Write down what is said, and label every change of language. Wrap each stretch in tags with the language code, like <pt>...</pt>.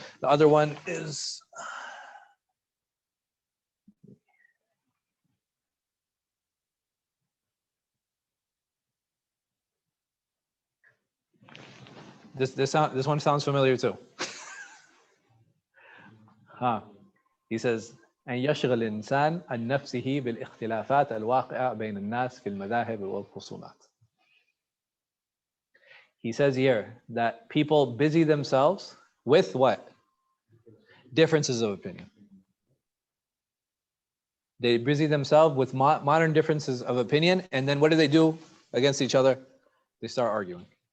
<en>The other one is this one sounds familiar too. He says,</en> <ar>أن يشغل الإنسان عن نفسه بالاختلافات الواقعة بين الناس في المذاهب والخصومات.</ar> <en>He says here that people busy themselves with what? Differences of opinion. They busy themselves with modern differences of opinion, and then what do against each other? They start arguing.</en>